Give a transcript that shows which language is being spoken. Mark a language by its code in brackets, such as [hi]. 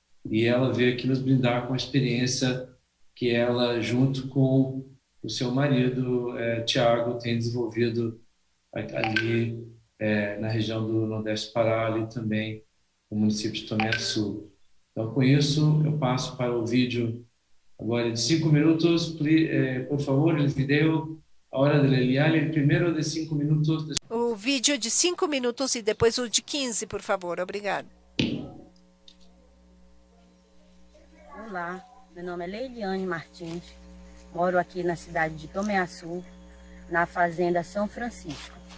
[pt] E ela veio aqui nos brindar com a experiência que ela, junto com o seu marido, Tiago, tem desenvolvido ali na região do Nordeste do Pará, ali também, no município de Tomé Açu. Então, com isso, eu passo para o vídeo agora de 5 minutos. [es] Por favor, el video ahora de Liliane, el primero de 5 minutos. [pt] O vídeo de 5 minutos e depois o de 15, por favor. Obrigado. Olá, meu nome é Leiliane Martins, moro aqui na cidade de Tomé Açu, na fazenda São Francisco.